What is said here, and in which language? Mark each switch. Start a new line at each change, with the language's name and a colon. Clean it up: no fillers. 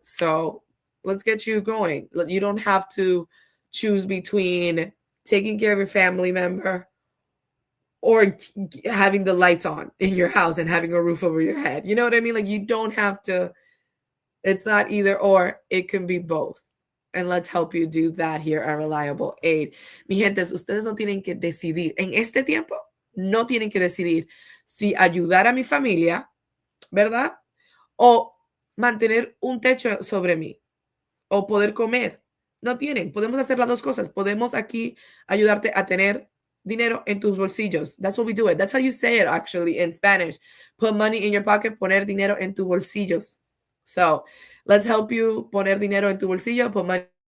English: So let's get you going. You don't have to choose between taking care of your family member or having the lights on in your house and having a roof over your head. You know what I mean? Like you don't have to, it's not either or, it can be both. And let's help you do that here at Reliable Aid.
Spanish: Mi gente, ustedes no tienen que decidir. En este tiempo, no tienen que decidir si ayudar a mi familia, ¿verdad? O mantener un techo sobre mí. O poder comer. No tienen. Podemos hacer las dos cosas. Podemos aquí ayudarte a tener dinero en tus bolsillos.
English: That's what we do it. That's how you say it actually in Spanish. Put money in your pocket,
Spanish: poner dinero en tus bolsillos.
English: So let's help you
Spanish: poner dinero en tu bolsillo,
English: put money.